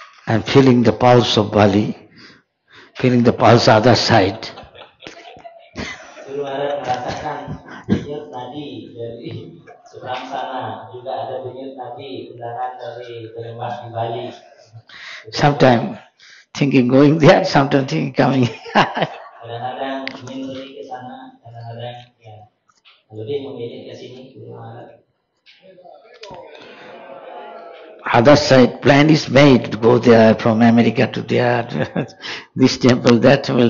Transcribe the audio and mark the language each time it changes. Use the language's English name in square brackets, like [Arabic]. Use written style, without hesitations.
[English] I'm feeling the pulse of Bali, feeling the pulse other side. [Indonesian] Guru Maharaj merasakan denyut nadi dari seberang sana, juga ada denyut nadi undangan dari penyembah di Bali. [English] Sometimes thinking going there, sometimes thinking coming. [Indonesian] Kadang-kadang ingin pergi ke sana, kadang-kadang ya lebih memilih ke sini, Guru Maharaj. [English] Other side plan is made to go there from America to there, this temple, that temple.